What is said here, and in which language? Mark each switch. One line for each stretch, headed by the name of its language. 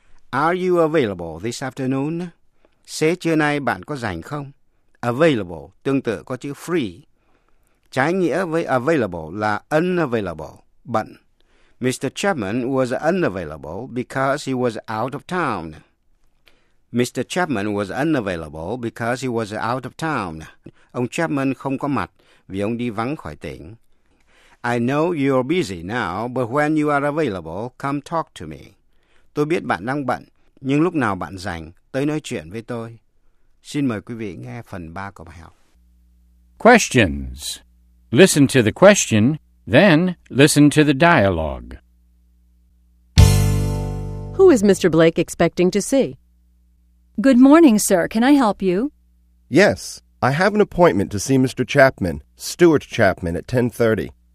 English: Are you available this afternoon?
Vietnamese: Xế trưa nay bạn có rảnh không? Available. Tương tự có chữ free. Trái nghĩa với available là unavailable, bận.
English: Mr. Chapman was unavailable because he was out of town. Mr. Chapman was unavailable because he was out of town.
Vietnamese: Ông Chapman không có mặt vì ông đi vắng khỏi tỉnh.
English: I know you're busy now, but when you are available, come talk to me.
Vietnamese: Tôi biết bạn đang bận, nhưng lúc nào bạn rảnh, tới nói chuyện với tôi. Xin mời quý vị nghe phần 3 của bài học.
English: Questions. Listen to the question, then listen to the dialogue. Who is Mr. Blake expecting to see? Good morning, sir. Can I help you? Yes. I have an appointment to see Mr. Chapman, Stuart Chapman, at 10:30.